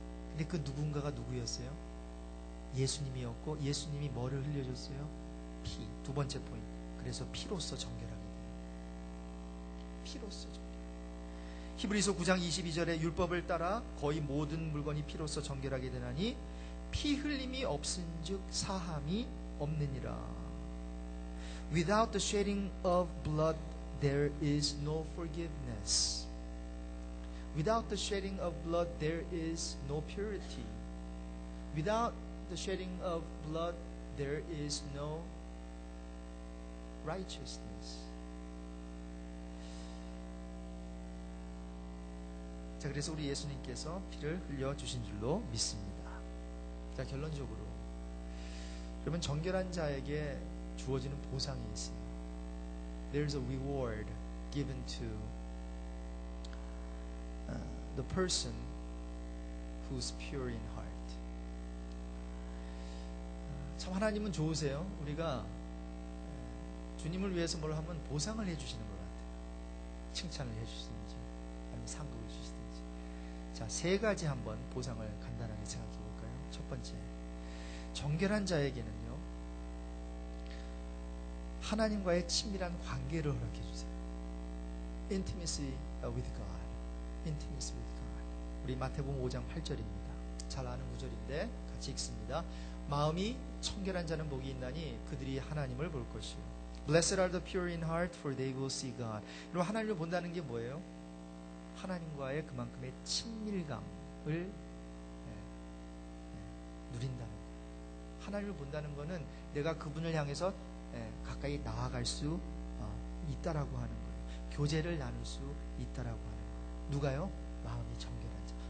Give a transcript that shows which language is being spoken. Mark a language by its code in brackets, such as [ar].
[ko] 근데 그 누군가가 누구였어요? 예수님이었고, 예수님이 뭐를 흘려줬어요? 피. 두 번째 포인트. 그래서 피로써 정결하게 돼요. 피로써 정결. 히브리서 9장 22절에 율법을 따라 거의 모든 물건이 피로써 정결하게 되나니 피 흘림이 없은즉 사함이 없느니라. [en] Without the shedding of blood there is no forgiveness. Without the shedding of blood there is no purity. Without the shedding of blood there is no righteousness. [ko] 자, 그래서 우리 예수님께서 피를 흘려주신 줄로 믿습니다. 자, 결론적으로 여러분, 정결한 자에게 주어지는 보상이 있어요. [en] There's a reward given to the person who's pure in heart. [ko] 참 하나님은 좋으세요. 우리가 주님을 위해서 뭘 하면 보상을 해주시는 것 같아요. 칭찬을 해주시든지 아니면 상급을 주시든지. 자, 세 가지 한번 보상을 간단하게 생각해 볼까요? 첫 번째, 정결한 자에게는요, 하나님과의 친밀한 관계를 허락해 주세요. [en] Intimacy with God. Intimacy with God. [ko] 우리 마태복음 5장 8절입니다. 잘 아는 구절인데 같이 읽습니다. 마음이 청결한 자는 복이 있나니 그들이 하나님을 볼 것이요. [en] Blessed are the pure in heart, for they will see God. [ko] 여러분, 하나님을 본다는 게 뭐예요? 하나님과의 그만큼의 친밀감을 누린다는 거예요. 하나님을 본다는 것은 내가 그분을 향해서 가까이 나아갈 수 있다라고 하는 거예요. 교제를 나눌 수 있다라고 하는 거예요. 누가요? 마음이 정결한 자.